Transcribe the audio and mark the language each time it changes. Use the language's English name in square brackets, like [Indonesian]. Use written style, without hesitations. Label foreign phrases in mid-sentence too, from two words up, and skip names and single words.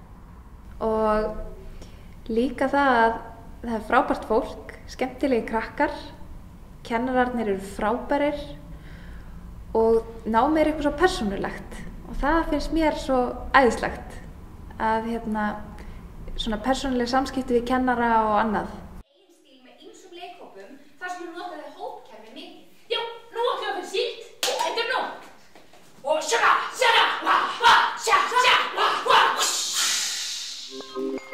[Icelandic] Og líka það er frábært fólk, skemmtilegi krakkar, kennararnir eru frábærir og námið er eitthvað svo persónulegt og það finnst mér svo æðislegt að svona persónuleg samskipti við kennara og annað. Eigin stíl með ýmsum leikhópum þar sem notaði hópkerfi mikið. Já, nú ætlum við að fyrir síld. Þetta er nóg. Og sjaka, sjaka, wa, wa, sjaka, sjaka, wa, wa.